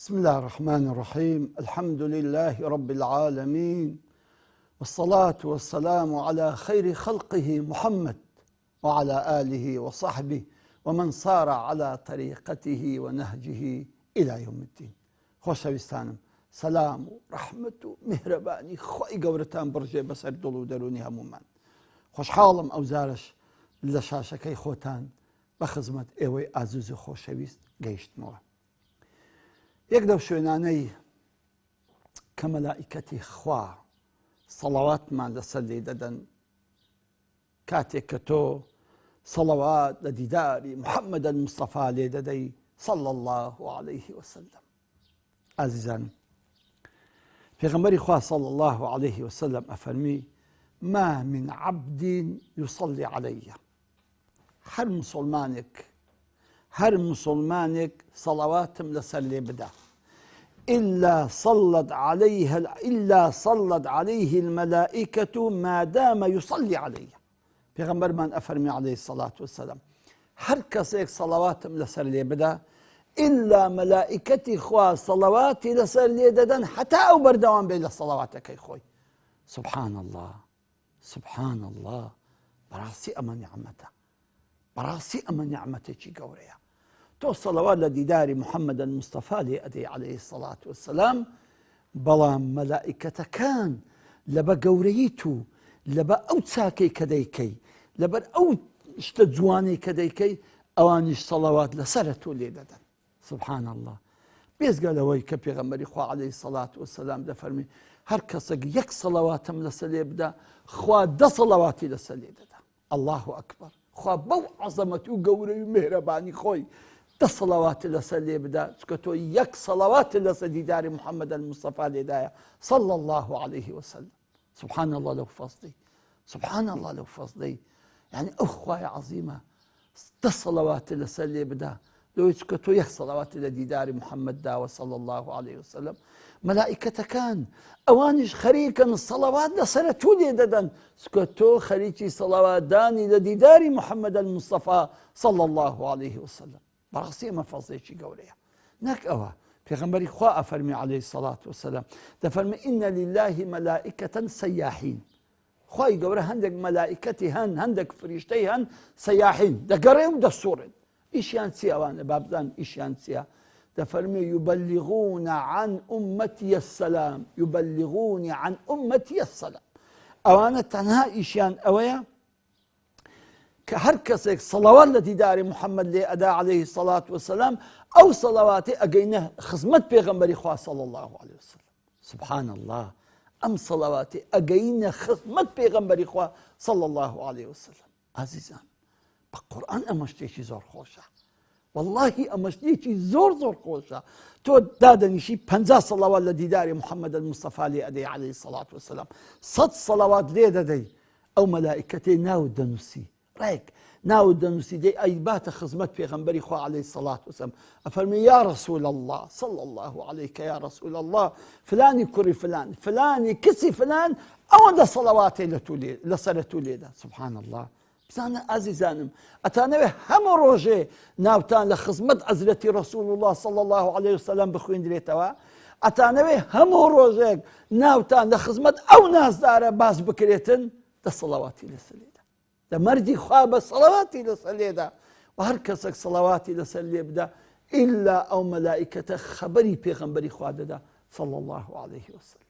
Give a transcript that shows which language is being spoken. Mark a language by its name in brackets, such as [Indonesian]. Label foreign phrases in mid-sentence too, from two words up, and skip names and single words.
[Arabic] الله الرحمن الرحيم. الحمد لله رب العالمين، والصلاة والسلام على خير خلقه محمد وعلى آله وصحبه ومن صار على طريقته ونهجه إلى يوم الدين. [Central Kurdish] خۆشەویستانم، سەلام و ڕەحمەت و میهرەبانی خۆی گەورەتان بڕژێ بەسەر دڵ و دەرونی هەمومان. خۆشحاڵم ئەو جارش لە شاشەکەی خۆتان بە خزمەت ئێوەی ئازیز و خۆشەویست گەیشتمەوە. یەک لەو شوێنانەی کە مەلائیکەتی خوا سەڵەواتمان لەسەر لێ دەدەن کاتێک کە تۆ سەڵەوات لە دیداری محەممەد المستەفا لێ دەدەی [Arabic] صلی الله عليه وسلم. [Central Kurdish] عزیزان، پێغەمبەری خوا [Arabic] صلی الله عليه وسلم [Central Kurdish] ئەفەرمی: [Arabic] ما من عبد يصلي علي. [Central Kurdish] هەر مسلمانێک سەڵەواتم لەسەر لێ بدە [Arabic] إلا صلت عليه الملائكة ما دام يصلي عليه. [Central Kurdish] پێغەمبەرمان ئەفەرمی [Arabic] عليه الصلاة والسلام: [Central Kurdish] هەر کەسێک سەڵەواتم لەسەر لێ بدە إلا مەلائیکەتی خوا سەڵەواتی لەسەر لێ دەدەن حتا ئەو بەردەوام بێت لە سەڵەواتەکەی خۆی. [Arabic] سبحان الله، سبحان الله. [Central Kurdish] بەڕاستی ئەمە نیعمەتە، بەڕاستی ئەمە نیعمەتێکی گەورەیە. تۆ سەڵەوات لە دیداری محەممەد المستەفا لێ ئەدەی [Arabic] عليه الصلاة والسلام، [Central Kurdish] بەڵام مەلائیکەتەکان لەبە گەورەیی تو، لەبە ئەو چاکەی کە دەیکەی، لەبەر ئەو شتە جوانەی کە دەیکەی، ئەوانیش سەڵەوات لەسەرە تۆ لێ دەدەن. [Arabic] سبحان الله. [Central Kurdish] بێزگە لەوەی کە پێغەمبەری خوا [Arabic] عليه الصلاة والسلام [Central Kurdish] دەفەرمی: هەر کەسێک یەک سەڵەواتم لەسەر لێ بدە، خوا 10 سەڵەواتی لەسەر لێ دەدا. [Arabic] الله ئەکبەر. [Central Kurdish] خوا بەو عەزەمەتی و گەورەی و میهرەبانی خۆی 10 سەڵەواتی لەسەر لێ بدە، چکە تۆ یەک سەڵەواتی لەسەر دیداری محەممەد المستەفا لێدایە [Arabic] صلی الله عليه وسلم. سبحان الله [Central Kurdish] لەو فەزڵی، [Arabic] سبحان الله [Central Kurdish] لەو فەزڵی. یعنی ئەو خوای عەزیمە 10 سەڵەواتی لەسەر لێ بدە، لەوەی چکە تۆ یەک سەڵەواتی لە دیداری محەممەد داوە [Arabic] صلی الله عليه وسلم. [Central Kurdish] مەلائیکەتەکان ئەوانیش خەریکن سەڵەوات لەسەرە تۆ لێ دەدەن، چکە تۆ خەریکی سەڵەواتدانی لە دیداری محەممەد المستەفا [Arabic] صلی الله عليه وسلم. [Central Kurdish] بەڕاستی ئەمە فەزڵێکی گەورەیە. نەک ئەوە، پێغەمبەری خوا ئەفەرمی [Arabic] عليه الصلاة والسلام، [Central Kurdish] دەفەرمی: [Arabic] إن لله ملائكة سياحين. [Central Kurdish] خوای گەورە هەندێک مەلائیکەتی هەن، هەندێک فریشتەی هەن سەیاحین، دەگەڕێ و دەسوڕێن. ئیشیان چی ئەوانە؟ بابزان ئیشیان چییە؟ دەفەرمێ: [Arabic] يبلغون عن أمتي السلام، يبلغون عن أمتي السلام. [Central Kurdish] ئەوانە تەنها ئیشیان ئەوەیە کە هەر کەسێک سەڵەوات لە دیداری محەممەد لێ ئەدا [Arabic] عليه الصلاة والسلام، [Central Kurdish] ئەو سەڵەواتی ئەگەینە خزمەت پێغەمبەری خوا [Arabic] صلی الله عليه وسلم. سبحان الله. [Central Kurdish] ئەم سەڵەواتی ئەگەینە خزمەت پێغەمبەری خوا [Arabic] صلی الله عليه وسلم. [Central Kurdish] عزیزان، بە قورئان ئەمە شتێکی زۆر خۆشە. واللهی ئەمە شتێکی زۆر خۆشە. تۆ دادەنیشی 50 سەڵەوات لە دیداری محەممەد المستەفا لێ ئەدەی [Arabic] عليه الصلاة والسلام، [Central Kurdish] 100 سەڵەوات لێ دەدەی، ئەو مەلائیکەتەی ناوت دەنووسی، ڕێک ناوت دەنووسی، دەی ئەی باتە خزمەت پێغەمبەری خوا [Arabic] عليه الصلاة والسلام. ئەفەرمی: یا رسول الله صلی الله عليك يا رسول الله، [Central Kurdish] فلانی کوڕی فلان، فلانی کچی فلان، ئەوەندە سەڵەواتی لەسەرە تۆ لێدا. [Arabic] سبحان الله. [Central Kurdish] بزانە ئازیزانم، ئەتانەوێ هەموو ڕۆژێ ناوتان لە خزمەت حەزرەتی رسول الله [Arabic] صلی الله عليه وسلم [Central Kurdish] بخوێندرێتەوە، ئەتانەوێ هەموو ڕۆژێک ناوتان لە خزمەت ئەو نازدارە باس بکرێتن، 10 سەڵەواتی لەسەر لێدا. دە مەردی خوا بە سەڵەواتی لەسەر لێدا، و هەر کەسێک سەڵەواتی لەسەر لێ بدە، ئیلا ئەو مەلائیکەتە خەبەری پێغەمبەری خوا دەدا [Arabic] صلی الله عليه وسلم.